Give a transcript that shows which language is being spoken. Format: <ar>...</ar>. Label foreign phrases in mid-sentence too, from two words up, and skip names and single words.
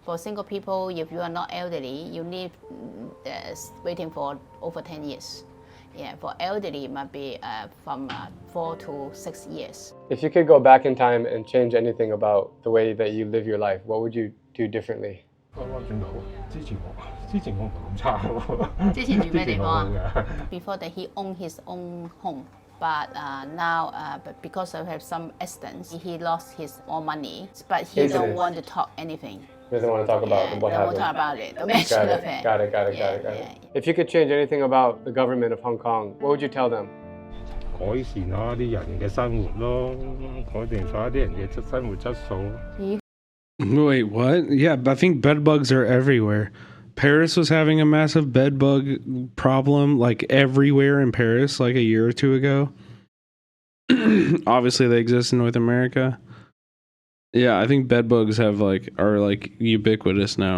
<en>For single people, if you are not elderly, you need waiting for over 10 years. Yeah, for elderly, it might be from 4 to 6 years. If you could go back in time and change anything about the way that you live your life, what would you do differently?</en> <yue>之前我唔咁差喎。之前住咩地方啊？之前我好㗎。</yue> <en>Before that, he owned his own home. But now, but because of have some accidents, he lost his all money. But he don't want to talk anything. Doesn't want to talk about what Don't want happened. to talk about it. Don't mention of it. Got it. If you could change anything about the government of Hong Kong, what would you tell them?</en> <yue>改善啦啲人嘅生活咯，改善咗啲人嘅生活質素。</yue> <en>Wait, what? Yeah, I think bed bugs are everywhere. Paris was having a massive bed bug problem, like everywhere in Paris, like a year or two ago. Obviously, they exist in North America. Yeah, I think bed bugs are ubiquitous now.</en>